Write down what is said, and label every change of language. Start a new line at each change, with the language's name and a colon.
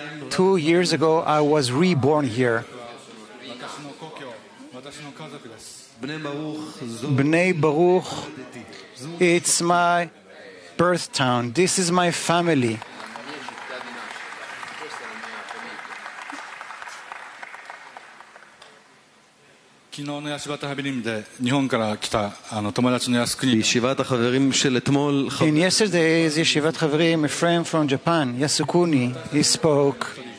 English: 2 years ago, I was reborn here.
Japanese: 私の故郷、私の家族です。
English: Bnei Baruch, it's my birth town. This is my family.
Japanese: 昨日のヤシバタハビリムで日本から来た友達の靖国
English: In yesterday's Yeshivat Chaverim, a friend from Japan, Yasukuni, he spoke.